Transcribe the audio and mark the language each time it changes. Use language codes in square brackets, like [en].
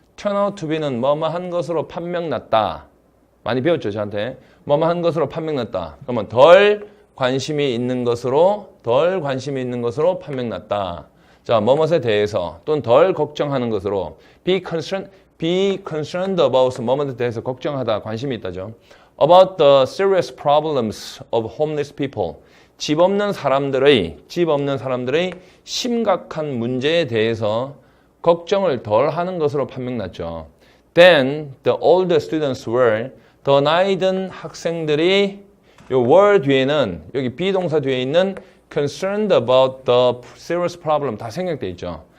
[ko] turn out to be는 뭐뭐한 것으로 판명났다. 많이 배웠죠, 저한테. 뭐뭐한 것으로 판명났다. 그러면 덜 관심이 있는 것으로 판명났다. 자, 뭐뭇에 대해서 또는 덜 걱정하는 것으로 [en] be concerned about [ko] 뭐뭇에 대해서 걱정하다, 관심이 있다죠. [en] about the serious problems of homeless people. [ko] 집 없는 사람들의 심각한 문제에 대해서 걱정을 덜 하는 것으로 판명났죠. [en] Then the older students were, [ko] 더 나이 든 학생들이 요 were 뒤에는 여기 비동사 뒤에 있는 [en] concerned about the serious problem [ko] 다 생략돼 있죠.